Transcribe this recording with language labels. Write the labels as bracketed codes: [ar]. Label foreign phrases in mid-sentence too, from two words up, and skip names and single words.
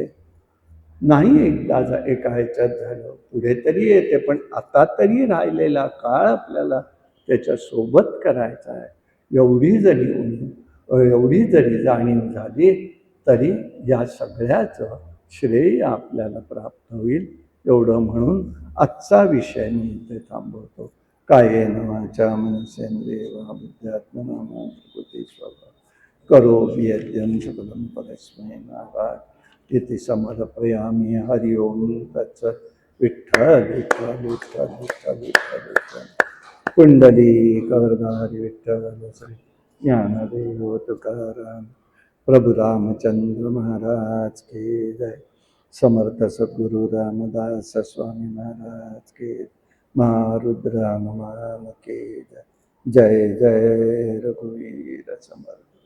[mr] नाही एकदा एका ह्याच्यात झालं, पुढे तरी येते, पण आता तरी राहिलेला काळ आपल्याला त्याच्यासोबत करायचा आहे. एवढी जरी जाणीव झाली तरी या सगळ्याचं श्रेय आपल्याला प्राप्त होईल. एवढं म्हणून आजचा विषय मी इथे थांबवतो. [sa] कायेन वाचा मनसेंद्रिय वा बुद्ध्यात्मना प्रकृती स्वभाव करोमि यद्यं सकलं परस्मै नारायणाय इति समर्पयामि. हरि ओम तत्सत्. [mr] विठ्ठल विठ्ठल विठ्ठल विठ्ठल विठ्ठल विठ्ठल. [hi] कुंडलिक वरदारी विठ्ठल श्री ज्ञानदेव तुकाराम प्रभु रामचंद्र महाराज के जय. समर्थ सद्गुरु रामदास स्वामी महाराज के, महारुद्र हनुमान के जय. [mr] जय जय रघुवीर समर्थ.